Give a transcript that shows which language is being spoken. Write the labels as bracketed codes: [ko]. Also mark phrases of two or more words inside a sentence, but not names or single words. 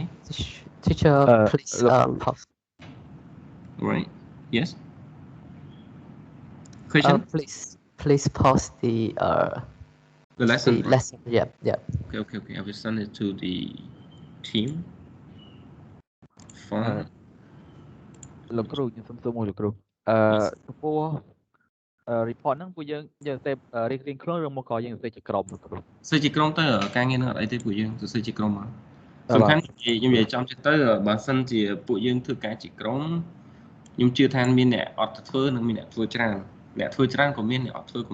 [en] Teacher, please pause. Right. Yes. Question. Please pause the lesson. The lesson. Yeah. Okay. I will send it to the team. Fine. [km] លោកគ្រូខ្ញុំសុំសួរមួយលោកគ្រូចំពោះ report ហ្នឹងពួកយើងសេពរៀងខ្លួនឬមកក៏យើងសេពជាក្រុមលោកគ្រូ សេពជាក្រុមទៅការងារហ្នឹងអត់អីទេពួកយើងសរសេរជាក្រុមមកសំខាន់ខ្ញុំនិយាយចំចិត្តទៅបើសិនជាពួកយើងធ្វើការជាក្រុមខ្ញុំជឿថាមានអ្នកអត់ទៅធ្វើនិងមានអ្នកធ្វើច្រើនអ្នកធ្វើច្រើនក៏មានអ្នកអត់ធ្វើក៏